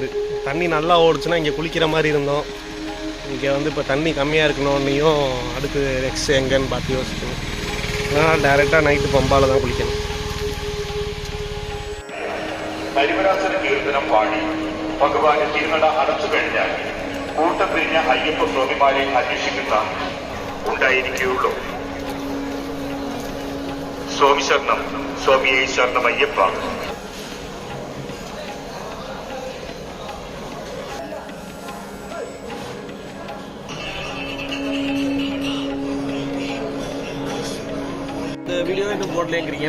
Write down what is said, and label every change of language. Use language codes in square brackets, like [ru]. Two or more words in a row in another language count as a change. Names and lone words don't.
[ta] தண்ணி நல்லா ஓடுச்சுன்னா இங்கே குளிக்கிற மாதிரி இருந்தோம். இங்கே வந்து இப்போ தண்ணி கம்மியாக இருக்கணும்னையும் அடுத்து நெக்ஸ்ட் எங்கன்னு பார்த்து யோசிக்கணும். அதனால் டைரெக்டாக நைட்டு பம்பால் தான் குளிக்கணும். [ml] ഹരിവരാസന കീർത്തനം പാടി ഭഗവാന് തിരുനട അടച്ചു കഴിഞ്ഞാൽ കൂട്ടം പിരിഞ്ഞ അയ്യപ്പ സ്വാമിമാരെ അന്വേഷിക്കുന്ന ഉണ്ടായിരിക്കുകയുള്ളൂ. സ്വാമി ശരണം, സ്വാമിയെ ശരണം അയ്യപ്പ. [ta] இந்த வீடியோ இன்னும் போடலங்கிறீங்க.